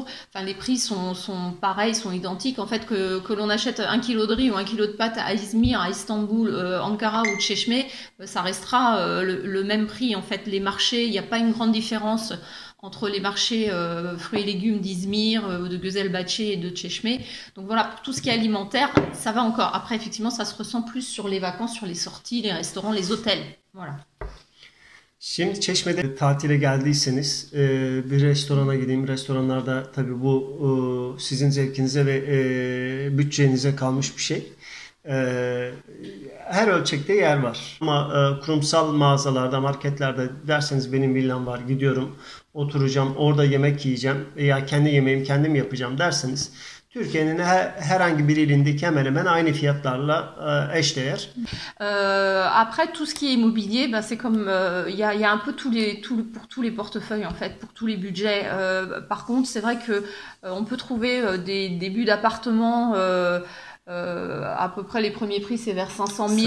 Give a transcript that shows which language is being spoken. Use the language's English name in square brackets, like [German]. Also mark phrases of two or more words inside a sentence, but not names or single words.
[French] Enfin les prix sont pareils, sont identiques en fait que l'on achète 1 kilo de riz ou 1 kilo de pâtes à İzmir, à Istanbul, Ankara ou Çeşme, ça restera le même prix en fait. Les marchés, il n'y a pas une grande différence entre les marchés fruits et légumes d'Izmir, de Güzelbahçe et de Çeşme. Donc voilà, pour tout ce qui est alimentaire, ça va encore. Après, effectivement, ça se ressent plus sur les vacances, sur les sorties, les restaurants, les hôtels. Voilà. [Turkish] Şimdi Çeşme'de tatile geldiyseniz bir restorana gideyim. Restoranlarda tabii bu sizin zevkinize ve bütçenize kalmış bir şey. Her ölçekte yer var. Ama kurumsal mağazalarda, marketlerde derseniz benim villam var, gidiyorum, oturacağım, orada yemek yiyeceğim veya kendi yemeğimi kendim yapacağım derseniz Türkiye'nin herhangi bir ilindeki hemen hemen aynı fiyatlarla eşdeğer. [French] Après tout ce qui est immobilier, ben, c'est comme y a un peu pour tous les portefeuilles en fait, pour tous les budgets. Par contre, c'est vrai que on peut trouver des débuts d'appartements. À peu près les premiers prix c'est vers 500 000